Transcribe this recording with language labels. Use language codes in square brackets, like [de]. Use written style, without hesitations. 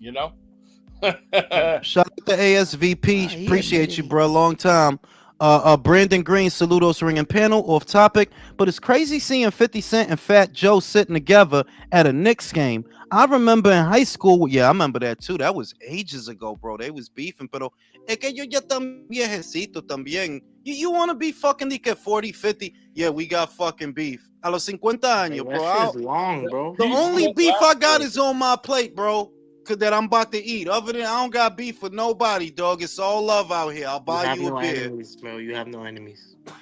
[en] Shout out to ASVP. Appreciate you, bro. Long time. Brandon Green, saludos ring and panel. Off topic, but it's crazy seeing 50 Cent and Fat Joe sitting together at a Knicks game. I remember in high school. Yeah, I remember that too. That was ages ago, bro. They was beefing, [es] pero es que yo ya tan viejecito también. [en] You want to be fucking like 40, 50? Yeah, we got fucking beef. [es] A los 50 años, bro. [en] That long, bro. The only beef I got is on my plate, bro. That I'm about to eat. Other than I don't got beef with nobody, dog. It's all love out here. I'll buy you a beer. Enemies, bro. You have no enemies.